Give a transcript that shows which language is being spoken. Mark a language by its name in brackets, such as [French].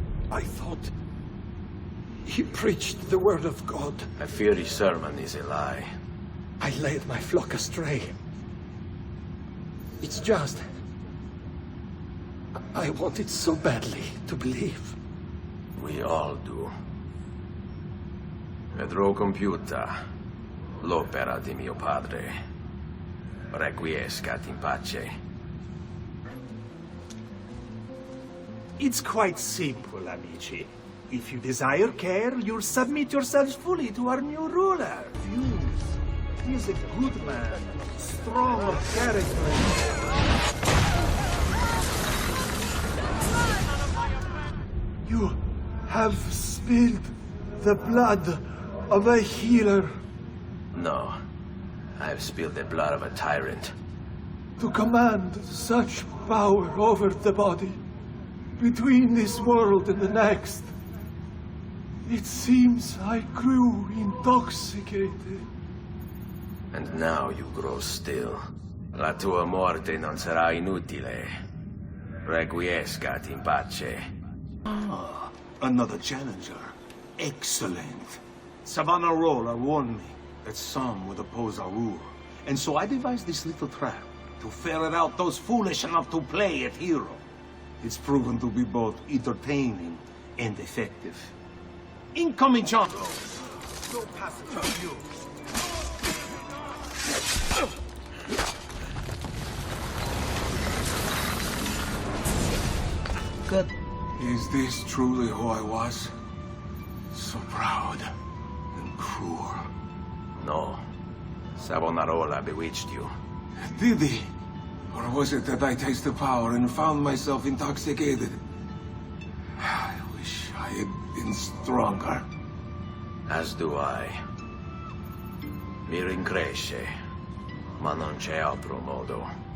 [English] I thought he preached the word of God. I fear his sermon is a lie. I led my flock astray. It's just... I wanted so badly to believe. We all do. [Italian] Vedrò compiuta l'opera di mio padre. [Latin] Requiescat in pace. [English] It's quite simple, amici. If you desire care, you'll submit yourselves fully to our new ruler. He is a good man, strong of character. You have spilled the blood of a healer. No, I've spilled the blood of a tyrant. To command such power over the body, between this world and the next, it seems I grew intoxicated. And now you grow still. [Italian] La tua morte non sarà inutile. [Latin] Requiescat in pace. [English] Ah, another challenger. Excellent. Savonarola warned me that some would oppose our rule. And so I devised this little trap to ferret out those foolish enough to play at hero. It's proven to be both entertaining and effective. Incoming jump! No passage for you. 끝. Is this truly who I was? So proud and cruel. No. Savonarola bewitched you. Did he? Or was it that I tasted power and found myself intoxicated? I wish I had been stronger. As do I. [Italian] Mi rincresce, ma non c'è altro modo.